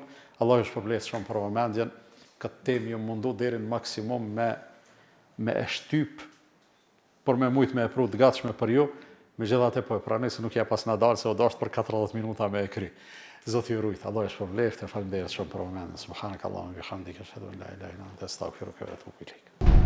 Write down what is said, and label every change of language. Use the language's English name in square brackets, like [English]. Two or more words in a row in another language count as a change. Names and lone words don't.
[Albanian] Allah ju shpërblet shumë për vëmendjen. Këtë temë ju mundu deri në maksimum me e shtyp, por me mujt me e pru të gatshme për ju, megjithatë po e pranoj se nuk ja pas na dalë se o dasht për 40 minuta me e kry. Zoti ju rujt, Allah ju shpërblet, e faleminderit shumë për vëmendjen. [Arabic] سبحانك اللهم وبحمدك أشهد أن لا إله إلا أنت أستغفرك وأتوب إليك.